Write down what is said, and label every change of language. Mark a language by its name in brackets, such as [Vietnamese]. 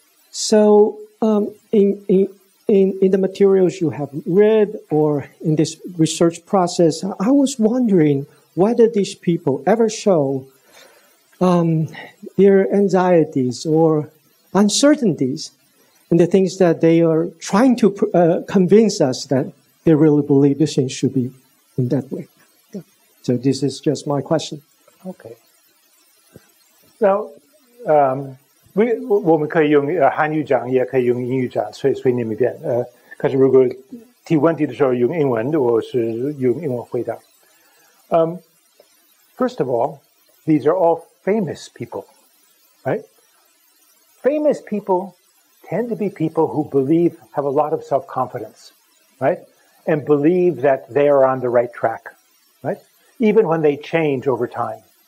[English] So in the materials you have read or in this research process, I was wondering whether these people ever show their anxieties or uncertainties in the things that they are trying to convince us that they really believe the things should be in that way. Yeah. So this is just my question. Okay. [Chinese] Now, 我们可以用汉语讲，也可以用英语讲，随你们便。可是如果提问题的时候用英文，我是用英文回答。 [English] First of all, these are all famous people, right? Famous people tend to be people who have a lot of self-confidence, right? And believe that they are on the right track, right? Even when they change over time.